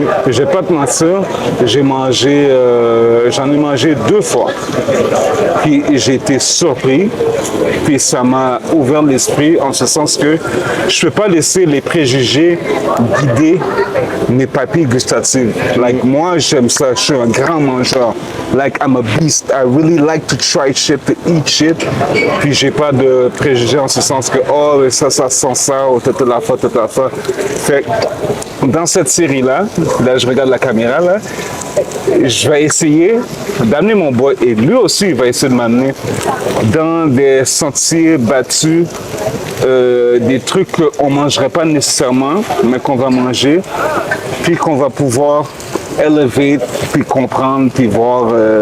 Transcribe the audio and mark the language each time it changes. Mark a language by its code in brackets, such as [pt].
[fr] Je vais pas te mentir, j'en ai mangé 2 fois. Puis j'ai été surpris. Puis ça m'a ouvert l'esprit en ce sens que je ne peux pas laisser les préjugés guider mes papilles gustatives. Like, moi, j'aime ça. Je suis un grand mangeur. [en] Like, I'm a beast. I really like to try shit, to eat shit. [fr] Puis j'ai pas de préjugés en ce sens que, oh, ça sent ça, ou toute la fois. Fait que dans cette série-là, je regarde la caméra, là, je vais essayer d'amener mon boy, et lui aussi, il va essayer de m'amener dans des sentiers battus, des trucs qu'on ne mangerait pas nécessairement, mais qu'on va manger, puis qu'on va pouvoir elevate, puis comprendre, puis voir